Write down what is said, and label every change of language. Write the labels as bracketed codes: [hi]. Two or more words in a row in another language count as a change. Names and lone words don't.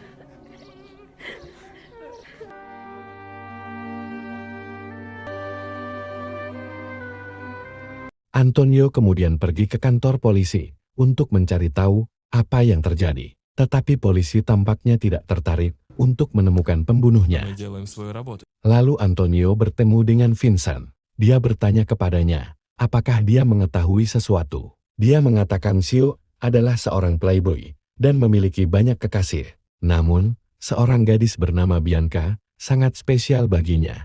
[id] Antonio kemudian pergi ke kantor polisi untuk mencari tahu apa yang terjadi. Tetapi polisi tampaknya tidak tertarik untuk menemukan pembunuhnya. [ru] Мы делаем свою работу. [id] Lalu Antonio bertemu dengan Vincent. Dia bertanya kepadanya, apakah dia mengetahui sesuatu. Dia mengatakan Sio adalah seorang playboy dan memiliki banyak kekasih. Namun, seorang gadis bernama Bianca sangat spesial baginya.